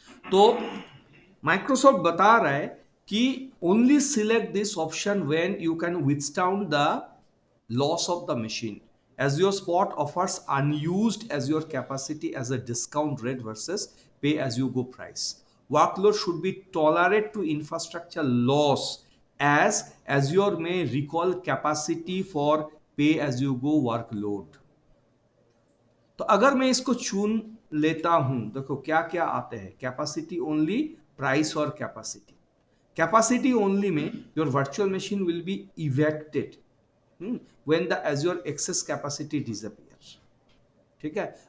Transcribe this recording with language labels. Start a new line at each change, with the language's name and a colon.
Hindi: तो माइक्रोसॉफ्ट बता रहा है कि
English: Only select this option when you can withstand the loss of the machine as your spot offers unused as your capacity as a discount rate versus pay as you go price. Workload should be tolerant to infrastructure loss as Azure may recall capacity for pay as you go workload.
Hindi: तो अगर मैं इसको चुन लेता हूं, देखो क्या क्या आते हैं, कैपेसिटी ओनली, प्राइस और कैपेसिटी।
English: capacity only में your virtual machine will be evicted when the Azure excess capacity disappears,
Hindi: ठीक है।